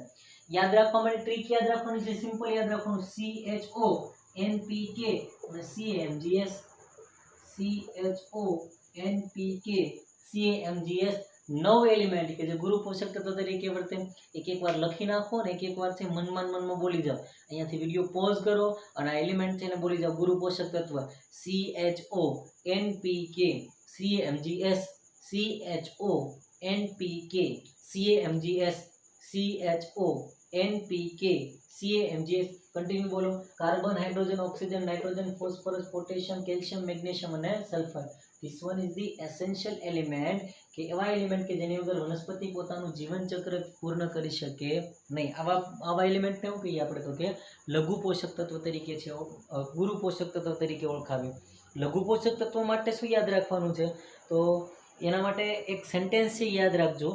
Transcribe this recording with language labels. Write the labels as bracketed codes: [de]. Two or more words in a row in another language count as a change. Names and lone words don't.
[gu] યાદ રાખવા માટે ટ્રીક યાદ રાખવાની છે, સિમ્પલ યાદ રાખવાનું, CHO, NPK અને CAMGS. CHO, NPK, CAMGS 9 એલિમેન્ટ કે જે ગુરુ પોષક તત્વ તરીકે વર્તે. એક વાર લખી નાખો ને એક વાર છે મનમાં બોલી જાઓ. અહીંયાથી વિડીયો પોઝ કરો અને આ એલિમેન્ટ છે ને બોલી જાઓ. ગુરુ પોષક તત્વ CHO, NPK, CAMGS, CHO, NPK, CAMGS, CHO, NPK, CAMGS. કન્ટિન્યુ બોલો. કાર્બન, હાઇડ્રોજન, ઓક્સિજન, નાઇટ્રોજન, ફોસ્ફરસ, પોટેશિયમ, કેલ્શિયમ, મેગ્નેશિયમ અને સલ્ફર. [en] This one is the essential element [gu] કે એવા એલિમેન્ટ કે જેની વગર વનસ્પતિ પોતાનું જીવન ચક્ર પૂર્ણ કરી શકે નહીં. આવા એલિમેન્ટને શું કહીએ આપણે તો કે લઘુ પોષક તત્વ તરીકે છે, ગુરુ પોષક તત્વ તરીકે ઓળખાવે. લઘુ પોષક તત્વ માટે શું યાદ રાખવાનું છે? તો એના માટે એક સેન્ટેન્સ છે, યાદ રાખજો.